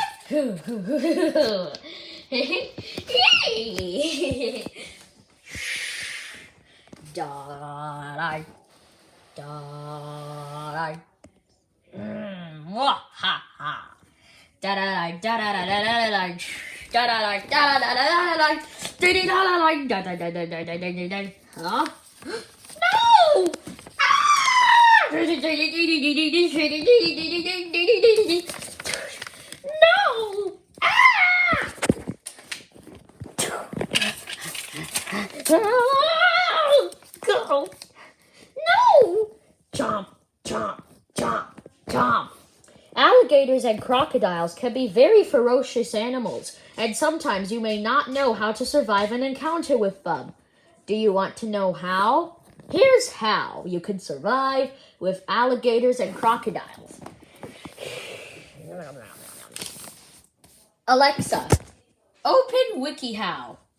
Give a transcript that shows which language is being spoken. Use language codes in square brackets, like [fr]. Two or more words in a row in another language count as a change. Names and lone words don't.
[en] Da-da, da-da, wah-ha-ha. Da-da-da, da-da-da-da-da-da, da-da-da, da-da-da-da-da-da, da-da-da-da-da-da-da-da-da-da. Huh? No! Ah! No! Ah! Go! No! Chomp, chomp, chomp, chomp. Alligators and crocodiles can be very ferocious animals, and sometimes you may not know how to survive an encounter with them. Do you want to know how? Here's how you can survive with alligators and crocodiles. Alexa, open WikiHow.